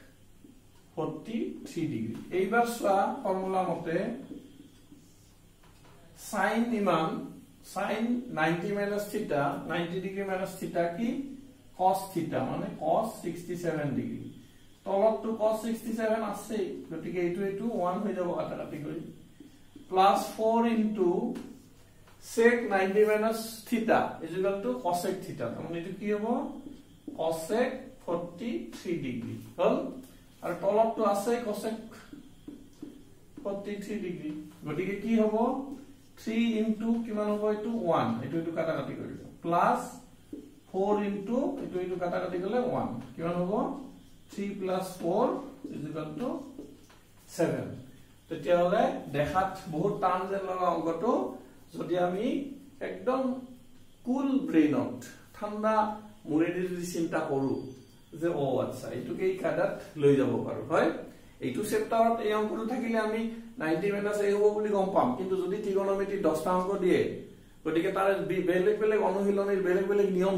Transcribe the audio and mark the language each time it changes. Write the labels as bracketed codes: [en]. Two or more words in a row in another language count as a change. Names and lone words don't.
[as] 43 ডিগ্ৰী এইবাৰ সোয়া ফৰ্মুলা মতে sin ইমান [en] sin 90 minus theta 90 degree minus [as] theta কি [en] cos theta [as] মানে [en] cos 67 degree [as] তলত তো cos 67 আছে গতিকে এটো 1 হৈ যাব কাটাকাটি কৰি [en] plus 4 into sec 90 minus theta is equal to cosec theta [as] মানে এটো কি হ'ব [en] cosec 43 degree [as] হল আর তলত তো আছে cosec 43 degree গতিকে কি হ'ব 3 into কিমান হ'ব এটো 1 এটো কাটাকাটি কৰিব [en] plus 4 into [as] এটো কাটাকাটি গলে 1 কিমান হ'ব [en] 3 plus 4 is equal to 7 [as] তেতিয়া হলে দেখাত বহুত টান যেন লগা অংকটো যদি আমি একদম [en] cool brain [as] ঠান্ডা মুৰেদি যদি চিন্তা কৰো যে ও আচ্ছা এটোকে এই কাটাত লৈ যাব পাৰো হয় এইটো চেপ্টাৰত এই অংকটো থাকিলে আমি 90 মাইনাস এই হ'ব বুলি গম পাম কিন্তু যদি ট্ৰিগোনোমেট্ৰি 10টা অংক দিয়ে গতিকে তাৰ বেলেগ বেলেগ অনুশীলনীৰ বেলেগ বেলেগ নিয়ম